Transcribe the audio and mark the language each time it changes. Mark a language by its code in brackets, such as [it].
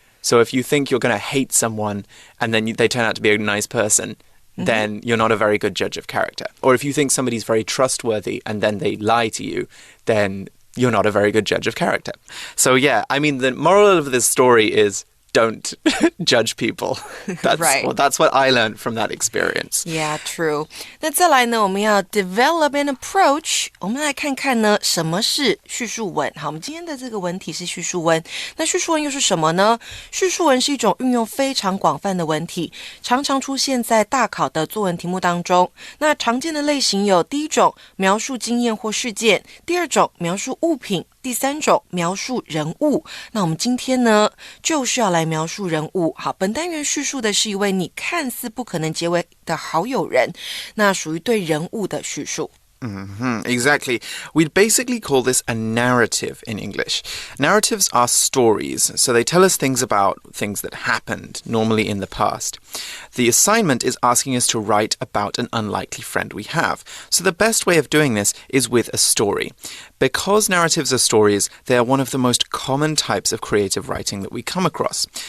[en] So if you think you're going to hate someone and then they turn out to be a nice person, then you're not a very good judge of character. Or if you think somebody's very trustworthy and then they lie to you, then you're not a very good judge of character. So yeah, I mean, the moral of this story is don't judge people. That's what I learned from that experience. Yeah, true. [zh] 那再来呢，我们要 [en] develop an approach. [zh] 我们来看看呢，什么是叙述文。好，我们今天的这个文体是叙述文。那叙述文又是什么呢？叙述文是一种运用非常广泛的文体，常常出现在大考的作文题目当中。那常见的类型有：第一种，描述经验或事件；第二种，描述物品；第三种，描述人物。那我们今天呢，就是要来描述人物。好，本单元叙述的是一位你看似不可能结为的好友人，那属于对人物的叙述。 [en] Exactly. We'd basically call this a narrative in English. Narratives are stories, so they tell us things about things that happened, normally in the past. The assignment is asking us to write about an unlikely friend we have. So the best way of doing this is with a story. Because narratives are stories, they are one of the most common types of creative writing that we come across.